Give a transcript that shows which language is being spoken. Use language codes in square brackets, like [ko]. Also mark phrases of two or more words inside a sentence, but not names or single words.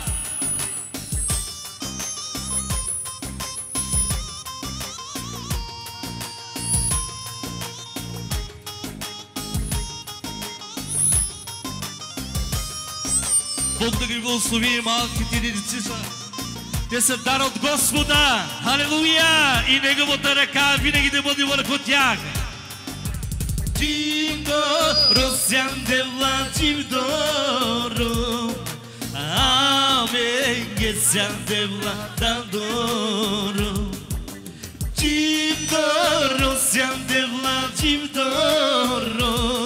[bg] Бог да ги благослови, малките децица. Те са дар от Господа. Алелуя! И Неговата ръка винаги да бъде върху тях. [rom] Чимдоро сям девла, чимдоро. Амен, ге сям девла, дандоро. Чимдоро сям девла, чимдоро.